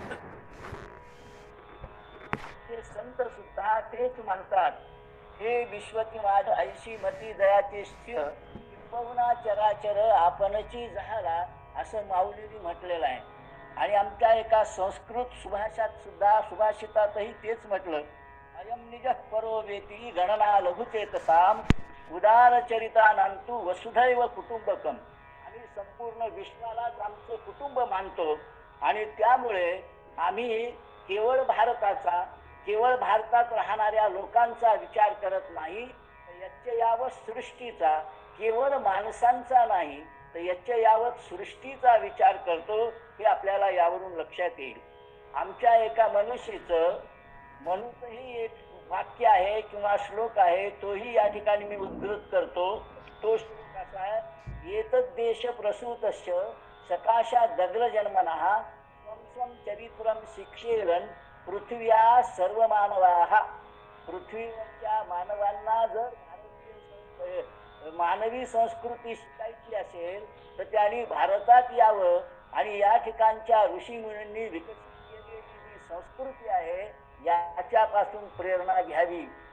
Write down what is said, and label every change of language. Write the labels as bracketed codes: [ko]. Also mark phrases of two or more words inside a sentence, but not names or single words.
[mr] ते संत सुद्धा तेच म्हणतात, हे विश्वती माझ ऐशी मती दयाचे स्थिर पवना चराचर आपणची झाला असं माऊलींनी म्हटलेलं आहे. आणि आमच्या एका संस्कृत सुभाषितातही तेच म्हटलं, [sa] अयम निज परो वेती गणना लघुचेतसाम उदारचरितानांतु वसुधैव कुटुंबकम. [mr] आम्ही संपूर्ण विश्वालाच आमचं कुटुंब मानतो आणि त्यामुळे आम्ही केवळ भारतात राहणाऱ्या लोकांचा विचार करत नाही, तर यावत सृष्टीचा, केवळ माणसांचा नाही तर यावत सृष्टीचा विचार करतो. हे आपल्याला यावरून लक्षात येईल. आमच्या एका मनुष्यचं म्हणूनही एक वाक्य आहे किंवा श्लोक आहे, तोही या ठिकाणी मी उद्धृत करतो. तो श्लोक असा आहे, [sa] एतद् देश प्रसूतस्य सकाशा दग्र जन्मनः स्वं स्वं चरित्रं शिक्षेरन् पृथ्व्या सर्व मानवाः. [mr] पृथ्वीवरच्या मानवांना जर मानवी संस्कृती शिकायची असेल तर त्यांनी भारतात यावं आणि या ठिकाणच्या ऋषीमुनींनी विकसित केलेली जी संस्कृती आहे याच्यापासून प्रेरणा घ्यावी.